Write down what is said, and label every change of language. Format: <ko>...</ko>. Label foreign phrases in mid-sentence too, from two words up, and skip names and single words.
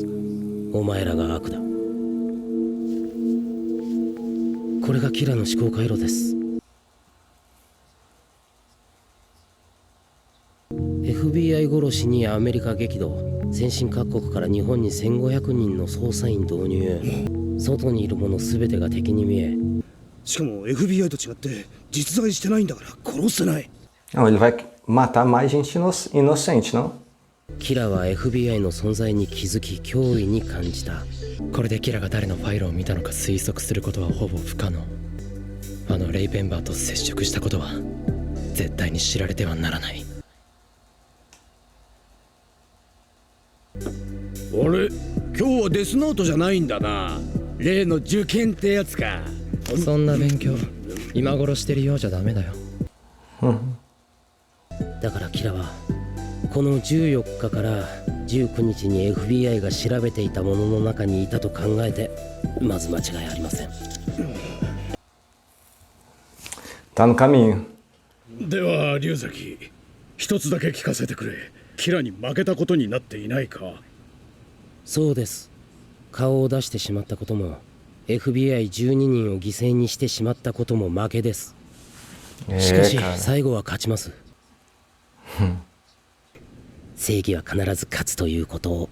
<ja>お前らが悪だ。これがキラの思考回路です。FBI 殺しにアメリカ激怒。先進各国から日本に1500人の捜査員導入。外にいる者全てが敵に見え。しかも FBI と違って実在してないんだから殺せない。</ja> <pt>Não, ele vai matar mais gente inocente, não?</pt> <ja>キラは FBI の存在に気づき脅威に感じた。これでキラが誰のファイルを見たのか推測することはほぼ不可能。あのレイ・ペンバーと接触したことは絶対に知られてはならない。あれ、今日はデスノートじゃないんだな。例の受験ってやつか。そんな勉強今頃してるようじゃダメだよ。だからキラはこの14日から19日に FBI が調べていたものの中にいたと考えてまず間違いありません。</ja> <pt>Tá no caminho.</pt> <ja>では龍崎、一つだけ聞かせてくれ。キラに負けたことになっていないか。そうです。顔を出してしまったことも FBI12 人を犠牲にしてしまったことも負けです。しかし最後は勝ちます。正義は必ず勝つということを。</ja>